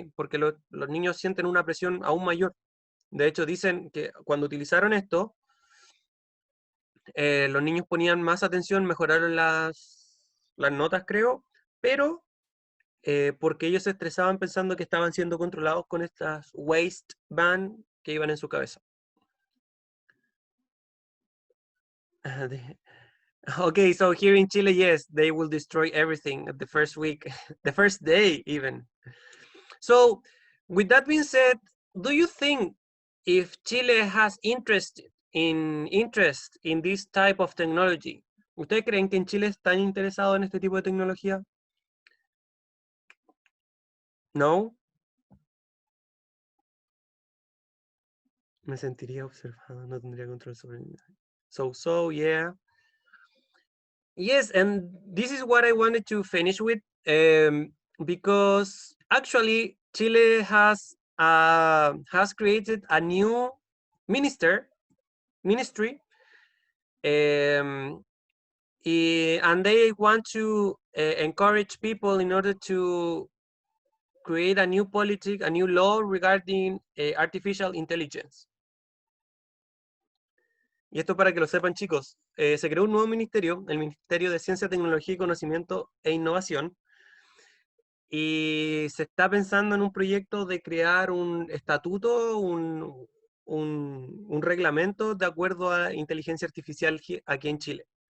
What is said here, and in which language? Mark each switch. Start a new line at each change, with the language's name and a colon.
Spanish: Porque los niños sienten una presión aún mayor. De hecho, dicen que cuando utilizaron esto, los niños ponían más atención, mejoraron las notas, creo, pero porque ellos se estresaban pensando que estaban siendo controlados con estas waistband que iban en su cabeza.
English: Okay, so here in Chile, yes, they will destroy everything at the first week, the first day even. So, with that being said, do you think if Chile has interest in this type of technology,
Spanish: ¿ustedes creen que en Chile están interesados en este tipo de tecnología?
English: No.
Spanish: Me sentiría observado, no tendría control sobre mí.
English: So, yeah. Yes, and this is what I wanted to finish with, because actually Chile has has created a new ministry, and they want to encourage people in order to create a new politic, a new law regarding artificial intelligence.
Spanish: Y esto para que lo sepan, chicos, se creó un nuevo ministerio, el Ministerio de Ciencia, Tecnología y Conocimiento e Innovación, y se está pensando en un proyecto de crear un estatuto, un reglamento de acuerdo a inteligencia artificial aquí en Chile.